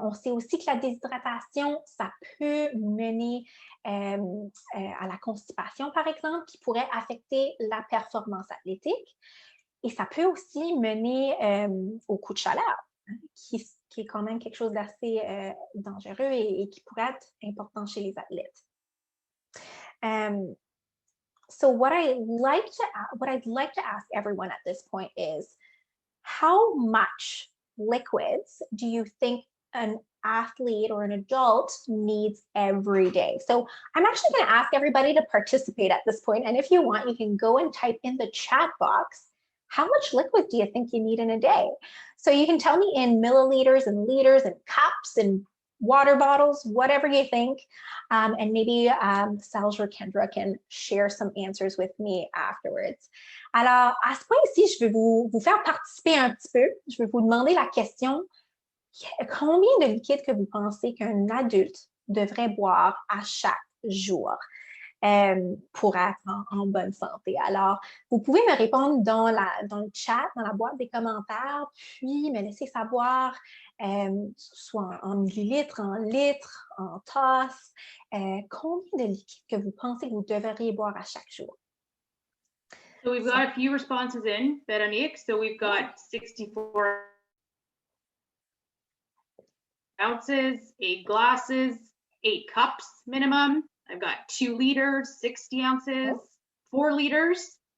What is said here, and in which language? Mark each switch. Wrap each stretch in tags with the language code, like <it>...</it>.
<fr>On sait aussi que la déshydratation, ça peut mener à la constipation, par exemple, qui pourrait affecter la performance athlétique. Et ça peut aussi mener au coup de chaleur, hein, qui est quand même quelque chose d'assez dangereux et qui pourrait être important chez les athlètes.</fr> <en>So what I'd like to ask everyone at this point is, how much liquids do you think an athlete or an adult needs every day? So I'm actually going to ask everybody to participate at this point. And if you want, you can go and type in the chat box, how much liquid do you think you need in a day? So you can tell me in milliliters and liters and cups and water bottles, whatever you think. And maybe Serge or Kendra can share some answers with me afterwards.</en> <fr>Alors, à ce point-ci, je vais vous faire participer un petit peu. Je vais vous demander la question, combien de liquide que vous pensez qu'un adulte devrait boire à chaque jour? pour être en bonne santé. Alors, vous pouvez me répondre dans le chat, dans la boîte des commentaires, puis me laisser savoir, soit en millilitres, en litres, en tasses, combien de liquide que vous pensez que vous devriez boire à chaque jour.</fr> <en>So we've got a few responses in, Veronique. So we've got 64 ounces, 8 glasses, 8 cups minimum. I've got 2 liters, 60 ounces, 4 liters.</en>